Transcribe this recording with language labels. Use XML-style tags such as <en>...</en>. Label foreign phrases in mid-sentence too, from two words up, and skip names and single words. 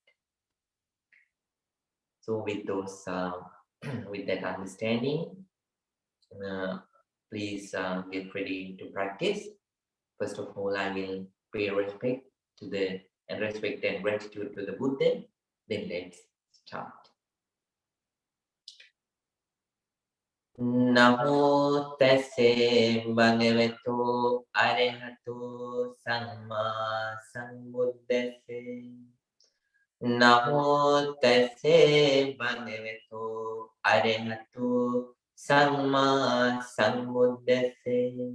<en>So with those with that understanding, please get ready to practice. First of all, I will pay respect and gratitude to the Buddha. Then let's start.</en> <pi>Namo tassa bhagavato arahato samma sambuddhassa. Namo tassa bhagavato arahato samma sambuddhassa.</pi>